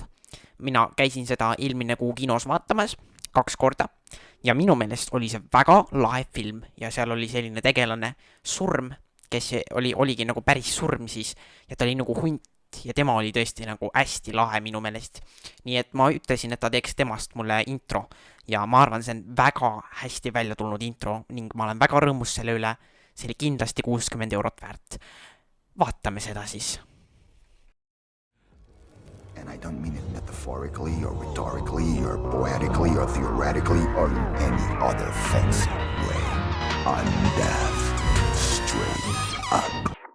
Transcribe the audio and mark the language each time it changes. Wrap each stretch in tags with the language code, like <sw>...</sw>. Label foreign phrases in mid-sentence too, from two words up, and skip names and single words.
<et>Mina käisin seda eelmine kuu kinos vaatamas 2 korda ja minu meelest oli see väga lahe film ja seal oli selline tegelane Surm, kes oligi nagu päris surm siis ja ta oli nagu hunt ja tema oli tõesti nagu hästi lahe minu meelest. Nii et ma ütlesin, et ta teeks temast mulle intro ja ma arvan, see on väga hästi välja tulnud intro ning ma olen väga rõõmus selle üle. See oli kindlasti 60 eurot väärt. Vaatame seda siis.</et> <en>And I don't mean it metaphorically or rhetorically or poetically or theoretically or in any other fancy way. I'm deaf, straight up.</en>